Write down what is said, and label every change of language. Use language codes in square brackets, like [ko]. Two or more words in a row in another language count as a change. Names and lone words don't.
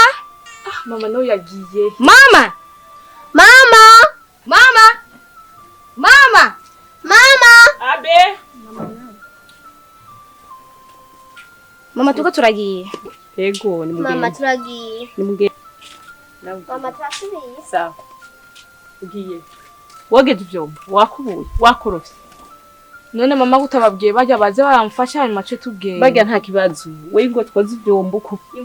[rn] Mama no yagiye. Mama! Mama! Mama! Mama! Mama! Abe! Mama tuko turagiye. Yego ni mugeni. Mama turagiye. Ni mugeni. Mama turasubiye. Sawa. Ugiye. Wogeje ivyombo, wakubuye, wakorofye. None mama gutababwiye bajya baze baramfasha hanyuma cyo tubwiye. Bagya nta kibazo. We ngo twoze ivyombo ko.